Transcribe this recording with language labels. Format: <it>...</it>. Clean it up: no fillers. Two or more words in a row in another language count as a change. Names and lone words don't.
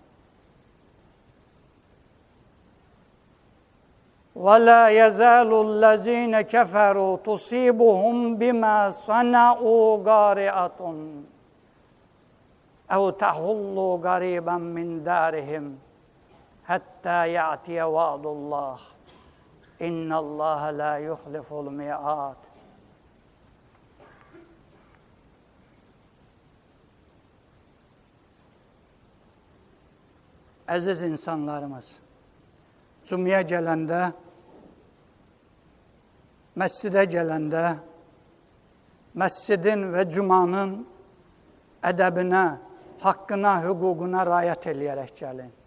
<ar>ولا يزال الذين كفروا تصيبهم بما صنعوا قارعة أو تحل قريبا من دارهم حتى يأتي وعد الله إن الله لا يخلف الميعاد.</ar> <az>Aziz insanlarımız, cümleye gələndə, məscidə gələndə, məscidin və cumanın ədəbinə, haqqına, hüququna riayət eləyərək gəlin.</az>